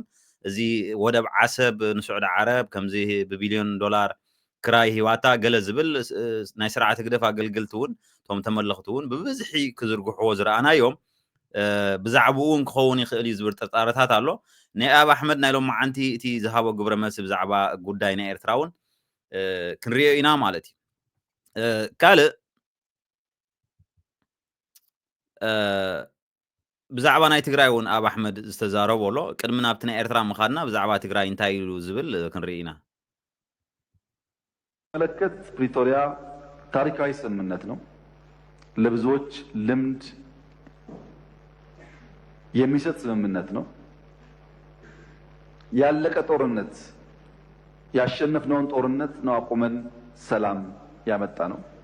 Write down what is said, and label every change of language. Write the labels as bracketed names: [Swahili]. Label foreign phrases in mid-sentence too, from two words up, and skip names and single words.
[Tigrinya] እዚ ወደብ ዓሰብ ንስዑድ ዓረብ ከምዚ ብቢልዮን ዶላር ክራይ ሂዋታ ገለ ዝብል ናይ ስርዓተ ግደፍ ኣገልግልቲ እውን እቶም ተመለኽቲ እውን ብብዝሒ ክዝርግሕዎ ዝረኣናዮም ብዛዕባኡ እውን ክኸውን ይኽእል እዩ ዝብል ጥርጣረታት ኣሎ ናይ ኣብ ኣሕመድ ናይ ሎም መዓንቲ እቲ ዝሃቦ ግብረ መልሲ ብዛዕባ ጉዳይ ናይ ኤርትራ እውን ክንሪኦ ኢና ማለት እዩ ካልእ ብዛዕባ ናይ ትግራይ እውን ኣብ ኣሕመድ ዝተዛረበሎ ቅድሚ ናብቲ ናይ ኤርትራ ምኻድና ብዛዕባ ትግራይ እንታይ ኢሉ ዝብል ክንርኢ ኢና [Amharic] መለከት ፕሪቶሪያ ታሪካዊ ስምምነት ነው። ለብዙዎች ልምድ የሚሰጥ ስምምነት ነው። ያለቀ ጦርነት ያሸነፍነውን ጦርነት ነው አቁመን ሰላም ያመጣ ነው።